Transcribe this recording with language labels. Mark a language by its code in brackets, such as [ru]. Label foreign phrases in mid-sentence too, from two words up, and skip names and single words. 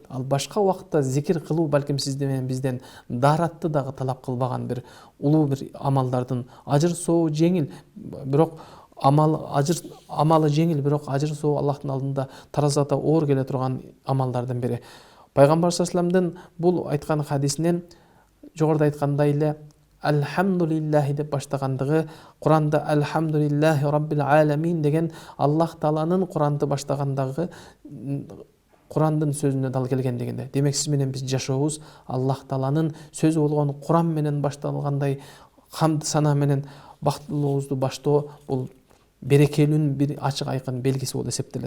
[ky] Ал башка убакытта зикир кылуу балким сизден менен бизден даратты дагы талап кылбаган бир улуу бир амалдардын ажыр соо жеңил, бирок амалы жеңил, бирок ажыр соо Аллахтын алдында таразада оор келе турган амалдардын бири. Пайгамбар [ar] صلى الله عليه وسلم [ky] бул айткан хадисинен жогоруда айткандай эле Алхамдулиллахи деп баштагандыгы, Куранда [ar] الحمد لله رب العالمين [ky] деген Аллах Тааланын Куранды баштагандагы Курандын сөзүнө дал келген дегенде. Демек сиз менен биз жашообуз Аллах Тааланын сөзү болгон Куран менен башталгандай хамд сана менен бактылуубузду баштоо бул берекелүүнүн бир ачык айкын белгиси болуп эсептелет.